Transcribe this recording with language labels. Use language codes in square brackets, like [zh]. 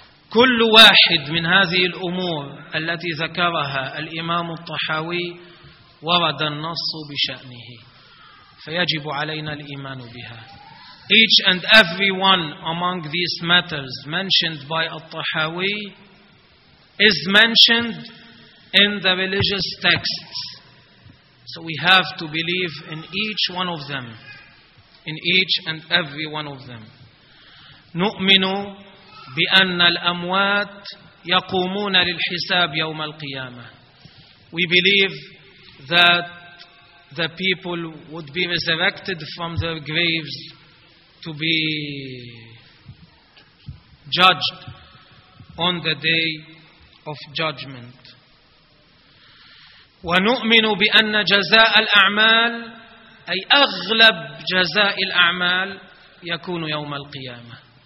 [ar] كل واحد من هذه الأمور التي ذكرها الإمام الطحاوي ورد النص بشأنه، فيجب علينا الإيمان بها. [en] Each and every one among these matters mentioned by al-Tahawi is mentioned in the religious texts. So we have to believe in each one of them, in each and every one of them. [ar] نُؤْمِنُ بِأَنَّ الْأَمْوَاتِ يَقُومُونَ لِلْحِسَابِ يَوْمَ الْقِيَامَةِ [en] We believe that the people would be resurrected from their graves to be judged on the day of judgment. [ar] وَنُؤْمِنُ بِأَنَّ جَزَاءَ الْأَعْمَالِ أي أغلب جزاء الأعمال يكون يوم القيامة.